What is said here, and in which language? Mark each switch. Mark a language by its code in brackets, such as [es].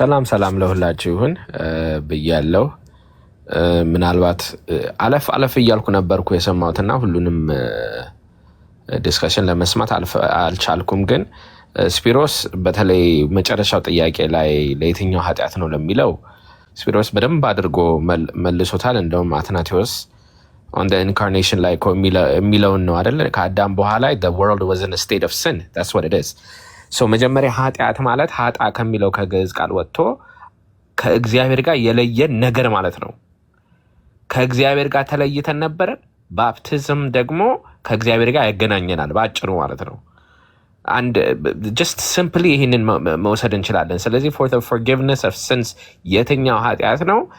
[am] ሰላም ለሁላችሁ ይሁን ብያለሁ። ምናልባት አለፍ እያልኩ ነበርኩ የሰማሁትና ሁሉንም ዲስከሽን ለመስማት አልቻልኩም። ግን ስፒሮስ በተለይ መጨረሻው ጥያቄ ላይ ለየትኛው ኃጢአት ነው ለሚለው ስፒሮስ በደንብ አድርጎ መልሶታል። እንደውም አትናቴዎስ [en] on the incarnation [am] ላይ የሚለውን ነው አይደል? ከአዳም በኋላ [en] the world was in a state of sin, that's what it is. [am] so መጀመሪያ ኃጢአት ማለት ኃጣ ከሚለው ከግዕዝ ቃል ወጥቶ ከእግዚአብሔር ጋር የለየን ነገር ማለት ነው። ከእግዚአብሔር ጋር ተለይተን ነበር። ባፕቲዝም ደግሞ ከእግዚአብሔር ጋር ያገናኘናል ባጭሩ ማለት ነው። [en] and just simply [am] ይሄንን መውሰድ እንችላለን። ስለዚህ [en] for the forgiveness of sins [am] የትኛው ኃጢአት ነው?